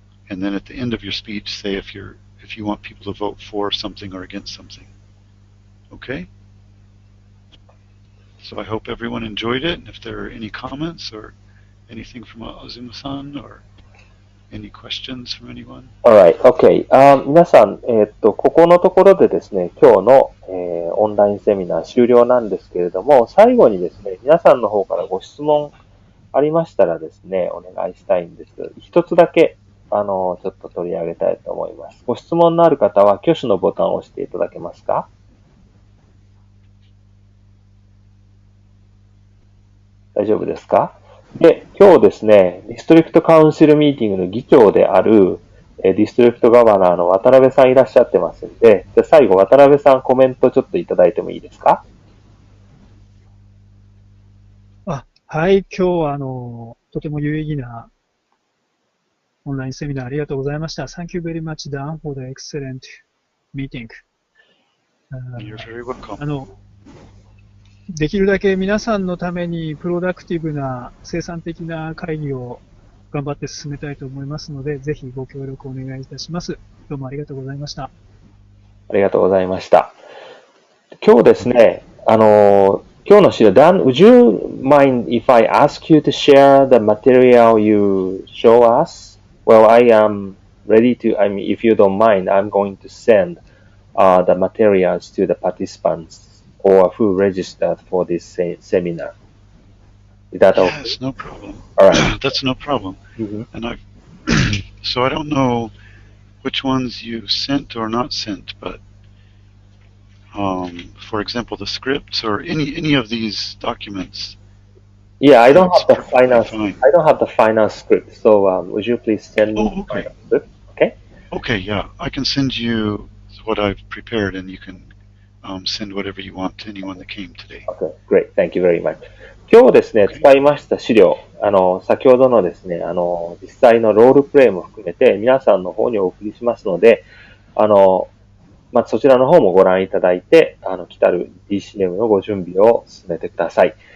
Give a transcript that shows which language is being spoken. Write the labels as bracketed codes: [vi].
[en] And then at the end of your speech, say if you want people to vote for something or against something. Okay? So I hope everyone enjoyed it, and if there are any comments or anything from Azuma-san or any questions from anyone? Alright, okay. [ja] 皆さん、ここのところでですね、今日の、オンラインセミナー終了なんですけれども、最後にですね、皆さんの方からご質問ありましたらですね、お願いしたいんですけど、一つだけ、ちょっと取り上げたいと思います。ご質問のある方は挙手のボタンを押していただけますか？大丈夫ですか？で、今日ですね、ディストリクトカウンシルミーティングの議長である、ディストリクトガバナーの渡辺さんいらっしゃってますんで、じゃあ最後渡辺さんコメントちょっといただいてもいいですか？はい、今日はとても有意義なオンラインセミナーありがとうございました。 [en] Thank you very much, Dan, for the excellent meeting. You're very welcome. [ja] できるだけ皆さんのためにプロダクティブな生産的な会議を頑張って進めたいと思いますので、ぜひご協力お願いいたします。どうもありがとうございました。ありがとうございました。今日ですね、今日の資料、 [en] Dan, would you mind if I ask you to share the material you show us? Well, I am ready to, if you don't mind, I'm going to send the materials to the participants or who registered for this seminar. Is that okay? Yes, no problem. All right. That's no problem. Mm-hmm. And so I don't know which ones you sent or not sent, but for example, the scripts or any of these documents. Yeah, I don't have the finance. I don't have the finance script. So would you please send me the finance script? Okay. Okay. Yeah, I can send you what I've prepared, and you can send whatever you want to anyone that came today. Okay, great. Thank you very much. [ja] 今日ですね、使いました資料、先ほどのですね、実際のロールプレイも含めて皆さんの方にお送りしますので、そちらの方もご覧いただいて、来たる DCM のご準備を進めてください。